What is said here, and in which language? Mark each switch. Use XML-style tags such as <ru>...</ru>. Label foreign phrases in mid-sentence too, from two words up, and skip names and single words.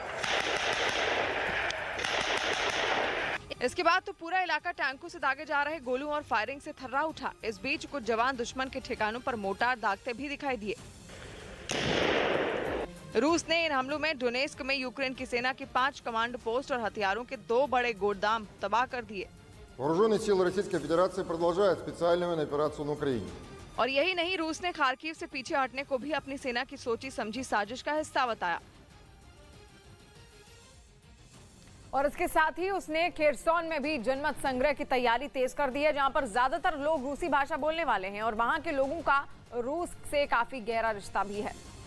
<hi>इसके बाद तो पूरा इलाका टैंकों से दागे जा रहे गोलों और फायरिंग से थर्रा उठा। इस बीच कुछ जवान दुश्मन के ठिकानों पर मोर्टार दागते भी दिखाई दिए। रूस ने इन हमलों में डोनेस्क में यूक्रेन की सेना की 5</hi> <en>command post</en> <hi>और हथियारों के 2 बड़े गोदाम तबाह कर दिए।</hi> <ru>Вооруженные силы Российской Федерации продолжают специальную военную операцию на Украине.</ru> <hi>और यही नहीं, रूस ने खार्किव से पीछे हटने को भी अपनी सेना की सोची समझी साजिश का हिस्सा बताया। और इसके साथ ही उसने खेरसोन में भी जनमत संग्रह की तैयारी तेज कर दी है, जहां पर ज्यादातर लोग रूसी भाषा बोलने वाले हैं और वहां के लोगों का रूस से काफी गहरा रिश्ता भी है।</hi>